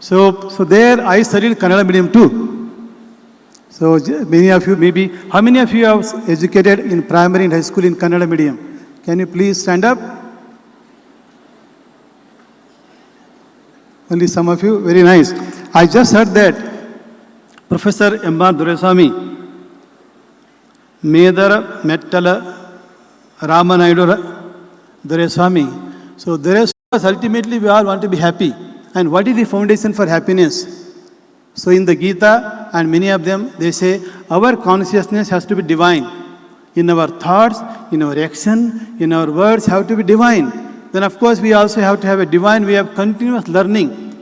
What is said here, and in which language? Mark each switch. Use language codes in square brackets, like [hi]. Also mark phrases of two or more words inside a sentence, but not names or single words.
[en] So there I studied Kannada medium too. So many of you maybe, how many of you have educated in primary and high school in Kannada medium? Can you please stand up? Only some of you, very nice. I just heard that Professor M.R. Doreswamy, Medara Mettala Ramanayudu Doreswamy. So Doreswamy, ultimately we all want to be happy. And what is the foundation for happiness? So in the Gita and many of them, they say our consciousness has to be divine. In our thoughts, in our action, in our words have to be divine. Then of course we also have to have a divine way of continuous learning.